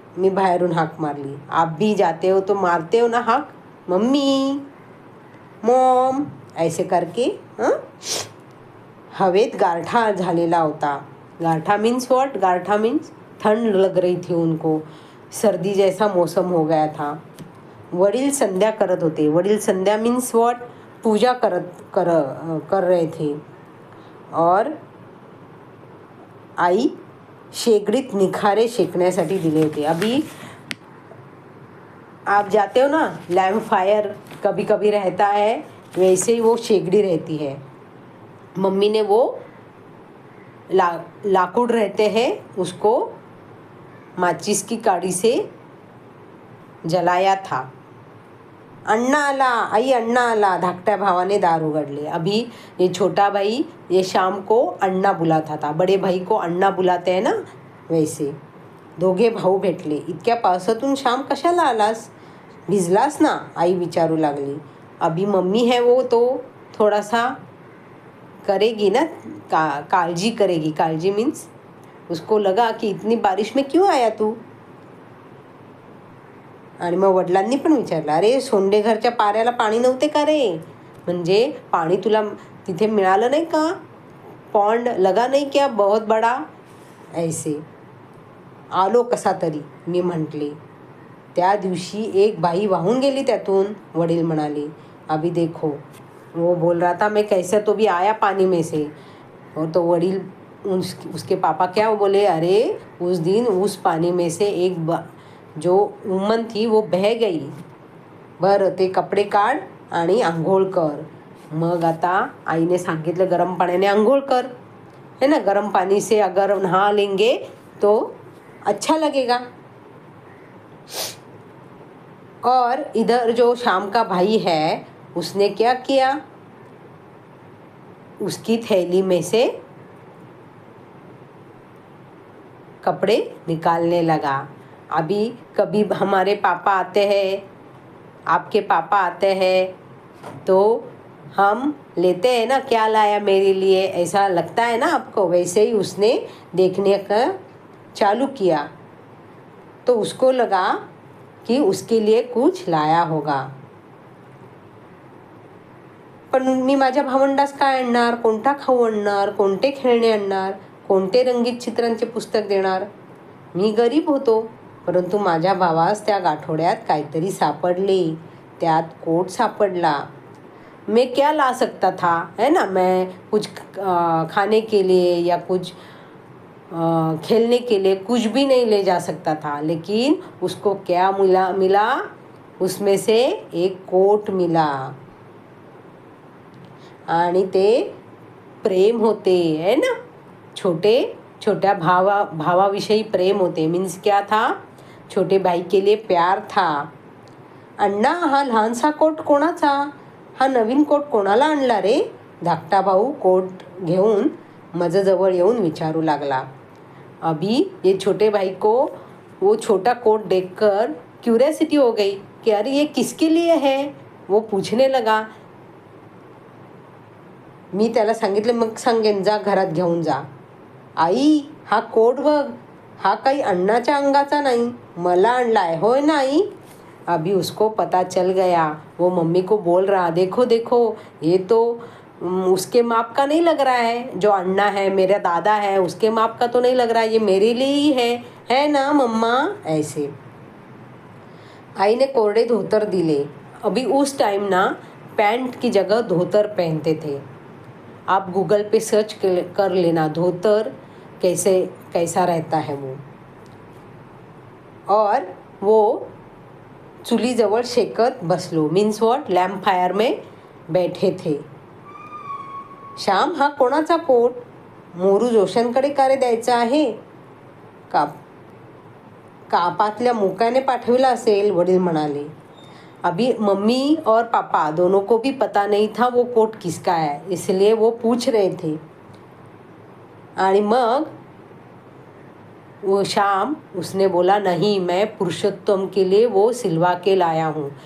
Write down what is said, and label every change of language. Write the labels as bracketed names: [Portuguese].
[Marathi] मी बाहेरून हाक मारली. [Hindi] आप भी जाते हो तो मारते हो ना हाक, मम्मी मॉम ऐसे करके. [Marathi] हवेत गारठा झालेला होता. गारठा [English] Means what? [Hindi] गारठा मीन्स ठंड लग रही थी उनको. सर्दी जैसा मौसम हो गया था. [Marathi] वडील संध्या करत होते. वडील संध्या [English] Means what? [Hindi] पूजा कर रहे थे. [Marathi] और आई शेगडीत निखारे शेकण्यासाठी दिले होते. [Hindi] अभी आप जाते हो ना, लैम्प फायर कभी कभी रहता है, वैसे ही वो शेगड़ी रहती है. मम्मी ने वो लाकूड रहते हैं, उसको माचिस की काड़ी से जलाया था. [Marathi] अण्णा आला, आई अण्णा आला. धाकट्या भावाने दार उघडले. [Hindi] अभी ये छोटा भाई ये शाम को अण्णा बुलाता था. बड़े भाई को अण्णा बुलाते हैं ना, वैसे. [Marathi] दोघे भाऊ भेटले. इतक्या पावसातून शाम कशाला आलास? भिजलास ना? आई विचारू लागली. [Hindi] अभी मम्मी है वो तो थोडासा करेगी ना, काळजी करेगी. काळजी मीन्स उसको लगा कि इतनी बारिश में क्यों आया तू. [Marathi] आणि मग वडिलांनी पण विचारलं, अरे सोंडे घरच्या पाऱ्याला पाणी नव्हते का रे? म्हणजे पाणी तुला तिथे मिळालं नाही का? [Hindi] पॉन्ड लगा नाही क्या बहुत बडा? ऐसे. [Marathi] आलो कसा तरी, मी म्हटले. त्या दिवशी एक बाई वाहून गेली त्यातून, वडील म्हणाले. [Hindi] अभी देखो, वो बोल रहा था मैं कैसे तो भी आया पानी में से. और तो वडील उसके पापा क्या बोले, अरे उस दिन उस पानी में से एक जो वुमन थी वो बह गई. [Marathi] बरं ते कपडे काढ आणि आंघोळ कर. मग आता आईने सांगितलं गरम पाण्याने आंघोळ कर, [Hindi] है ना. गरम पानी से अगर नहा लेंगे तो अच्छा लगेगा. और इधर जो शाम का भाई है उसने क्या किया, उसकी थैली में से कपड़े निकालने लगा. अभी कभी हमारे पापा आते हैं, आपके पापा आते हैं, तो हम लेते हैं ना, क्या लाया मेरे लिए, ऐसा लगता है ना आपको. वैसे ही उसने देखने का चालू किया, तो उसको लगा कि उसके लिए कुछ लाया होगा. [Marathi] पण मी माझ्या भावंडास काय आणणार, कोणता खाऊ आणणार, कोणते खेळणे आणणार, कोणते रंगीत चित्रांचे पुस्तक देणार. मी गरीब होतो, परंतु माझ्या भावास त्या गाठोड्यात काहीतरी सापडले. त्यात कोट सापडला. [Hindi] मैं क्या ला सकता था, है ना. मैं कुछ खाने के लिए या कुछ खेलने के लिए कुछ भी नहीं ले जा सकता था. लेकिन उसको क्या मिला, उसमें से एक कोट मिला. [Marathi] आणि ते प्रेम होते, [Hindi] है ना. [Marathi] छोट्या भावाविषयी प्रेम होते. [Hindi] मीन्स क्या था, छोटे भाई के लिए प्यार था. [Marathi] अण्णा, हा लहानसा कोट कोणाचा? हा नवीन कोट कोणाला आणला रे? धाकटा भाऊ कोट घेऊन माझ्याजवळ येऊन विचारू लागला. [Hindi] अभी ये छोटे भाई को वो छोटा कोट देखकर क्यूरियोसिटी हो गई कि अरे ये किसके लिए है. वो पूछने लगा. [Marathi] मी त्याला सांगितलं, मग सांगेन, जा घरात घेऊन जा. आई, हा कोट बघ, हा काही अण्णाच्या अंगाचा नाही, मला आणलाय, होय ना आई. [Hindi] अभी उसको पता चल गया. वो मम्मी को बोल रहा, देखो देखो, ये तो उसके माप का नहीं लग रहा है. जो अण्णा है, मेरा दादा है, उसके माप का तो नहीं लग रहा है, ये मेरे लिए ही है ना मम्मा. [Marathi] ऐसे आई ने कोरडे धोतर दिले. [Hindi] अभी उस टाइम ना पैंट की जगह धोतर पहनते थे. आप गूगल पे सर्च कर लेना, धोतर कैसा रहता है वो. [Marathi] और वो चुली जवळ शेकत बसलो. [English] means what, [Hindi] लॅम्प फायर में बैठे थे. श्याम, [Marathi] हा कोणाचा कोट? मोरू जोशांकडे का रे द्यायचा आहे? कापातल्या मुकाने पाठविला असेल, वडील म्हणाले. [Hindi] अभी मम्मी और पापा दोनों को भी पता नहीं था वो कोट किसका है, इसलिए वो पूछ रहे थे. [Marathi] आणि मग [Hindi] वो शाम उसने बोला, नहीं, मैं पुरुषोत्तम के लिए वो सिलवा के लाया हूँ.